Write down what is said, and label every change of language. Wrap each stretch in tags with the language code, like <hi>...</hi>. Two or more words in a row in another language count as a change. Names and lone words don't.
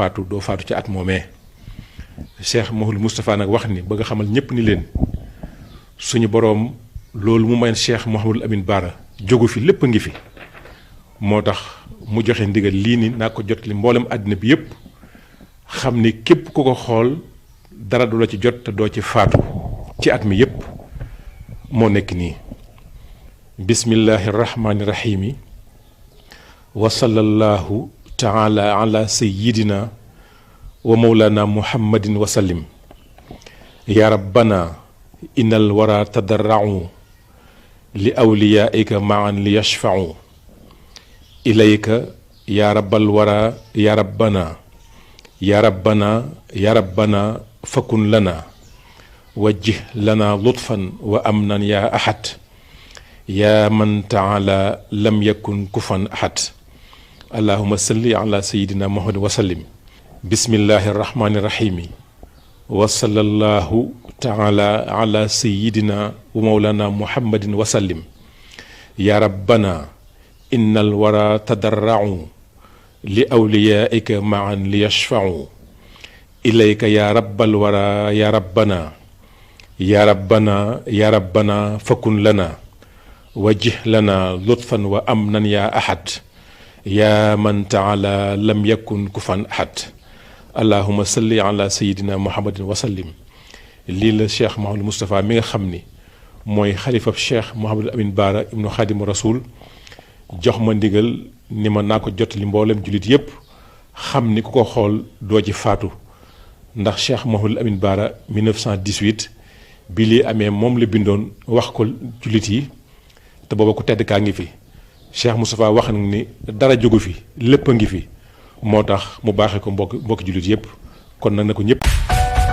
<wo>faatu doo faatu ca at moomee cheikh Mouhamadul Moustapha nag wax ni bëgg a xamal ñépp ni leen suñu boroom loolu mu may cheikh Mouhamadul Amin Baara jógu fi lépp a ngi fi moo tax mu joxe ndigal lii ni naa ko jot li mboolem àddina bi yépp xam ni képp ku ko xool dara du la ci jot te doo ci faatu ci at mi yépp moo nekk nii</wo> <ar>بسم الله الرحمن الرحيم وصلى الله تعالى على سيدنا ومولانا محمد وسلم يا ربنا إن الورى تضرعوا لأوليائك معا ليشفعوا إليك يا رب الورى يا ربنا يا ربنا يا ربنا فكن لنا وجه لنا لطفا وأمنا يا أحد يا من تعالى لم يكن كفوا أحد اللهم صل على سيدنا محمد وسلم بسم الله الرحمن الرحيم وصلى الله تعالى على سيدنا ومولانا محمد وسلم يا ربنا إن الورى تضرعوا لأوليائك معا ليشفعوا إليك يا رب الورى يا ربنا يا ربنا يا ربنا فكن لنا وجه لنا لطفا وأمنا يا أحد يا من تعالى لم يكن كفوا أحد اللهم صل على سيدنا محمد وسلم</ar> <wo>lii la cheikh Mouhamadul Moustapha mi nga xam ni mooy xalifab cheikh Mouhamadul Amin Baara ibnu Xaadimu Rasul jox ma ndigal ni ma naa ko jotali mboolem jullit yépp xam ni ku ko xool doo ci faatu ndax cheikh Mouhamadul Amin Baara 1918 bi lii amee moom la bindoon wax ko jullit yi te booba ku tedd kaa ngi fi cheikh Moustapha wax na ni dara jógu fi lépp a ngi fi moo tax mu baaxee ko mbokki jullit yépp kon nag na ko ñépp</wo>